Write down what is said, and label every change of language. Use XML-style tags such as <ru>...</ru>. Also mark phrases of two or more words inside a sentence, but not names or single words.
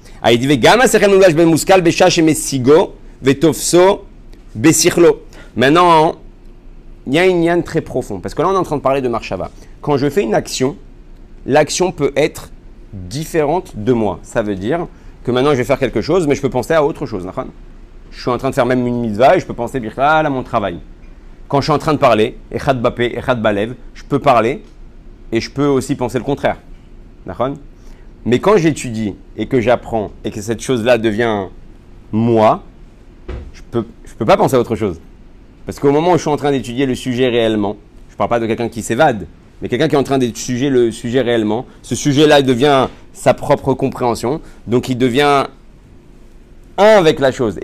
<fr>Il dit maintenant, il y a une yann très profond, parce que là on est en train de parler de marshava. Quand je fais une action, l'action peut être différente de moi. Ça veut dire que maintenant je vais faire quelque chose, mais je peux penser à autre chose. Je suis en train de faire même une mitzvah et je peux penser à mon travail. Quand je suis en train de parler,</fr> <he>אחד בפה, אחד בלב,</he> <fr>je peux parler et je peux aussi penser le contraire. Mais quand j'étudie et que j'apprends et que cette chose-là devient moi, je peux pas penser à autre chose. Parce qu'au moment où je suis en train d'étudier le sujet réellement, je ne parle pas de quelqu'un qui s'évade, mais quelqu'un qui est en train d'étudier le sujet réellement, ce sujet-là devient sa propre compréhension, donc il devient un avec la chose.</fr>